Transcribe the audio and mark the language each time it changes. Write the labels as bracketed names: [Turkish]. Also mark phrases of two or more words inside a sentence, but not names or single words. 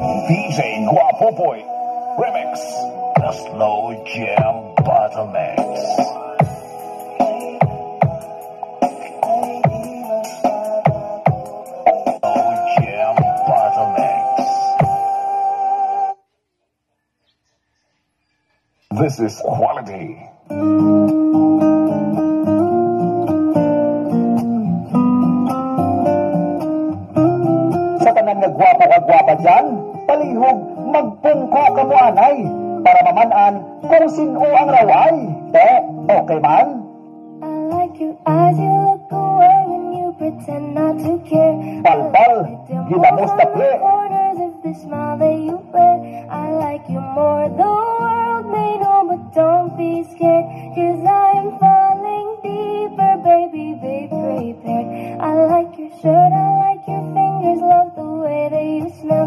[English] DJ Guapopoy Remix, the Slow Jam Battle Mix. Slow Jam Battle Mix. This is quality. [Hiligaynon] Sa tanan nga gwapa ka gwapa dyan, palihog magpungko ka mo anay, para mamanaan kung sino ang raway. [English] Okay man? I like your eyes, you look away when you pretend not to care. [Hiligaynon] Balbal, ginamos na ple. [English] Corners of the smile that you wear. I like you more, the world may know, but don't be scared, 'cause I am falling deeper, baby, be prepared. I like your shirt, I like your fingers, love the way that you smell.